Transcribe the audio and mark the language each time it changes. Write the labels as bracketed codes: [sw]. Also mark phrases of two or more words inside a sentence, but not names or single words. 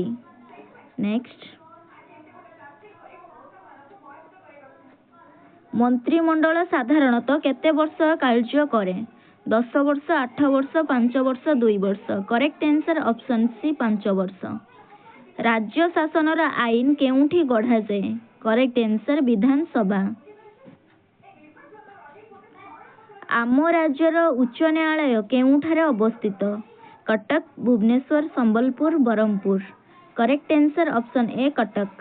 [or] ନେକ୍ସଟ, ମନ୍ତ୍ରିମଣ୍ଡଳ ସାଧାରଣତଃ କେତେ ବର୍ଷ କାର୍ଯ୍ୟ କରେ? 10 ବର୍ଷ, 8 ବର୍ଷ, 5 ବର୍ଷ, 2 ବର୍ଷ। [en] correct answer option C 5 ବର୍ଷ। [or] ରାଜ୍ୟ ଶାସନର ଆଇନ କେଉଁଠି ଗଢ଼ା ଯାଏ? [en] correct answer विधानसभा। [or] ଆମ ରାଜ୍ୟର ଉଚ୍ଚ ନ୍ୟାୟାଳୟ କେଉଁଠାରେ ଅବସ୍ଥିତ? कटक, भुवनेश्वर, संबलपुर, बरहमपुर। [en] correct answer option A कटक।